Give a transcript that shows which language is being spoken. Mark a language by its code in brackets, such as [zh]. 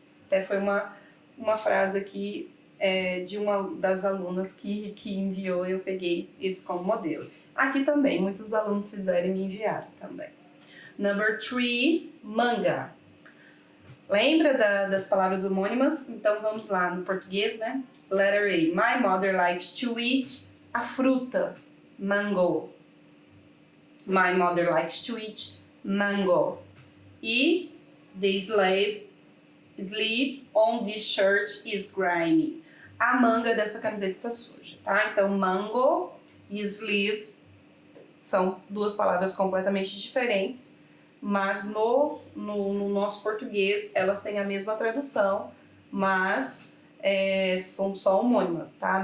[pt] Até foi uma frase aqui de uma das alunas que enviou, eu peguei isso como modelo. Aqui também, muitos alunos fizeram e me enviaram também. [en] Number 3, [pt] manga. Lembra das palavras homônimas? Então vamos lá no português, né? [en] Letter A, my mother likes to eat [pt] a fruta, [en] mango. My mother likes to eat mango. [pt] E [en] the sleeve on this shirt is grimy. [pt] A manga dessa camiseta está suja, tá? Então, [en] mango e sleeve [pt] são duas palavras completamente diferentes, mas no nosso português elas têm a mesma tradução, mas são só homônimas, tá?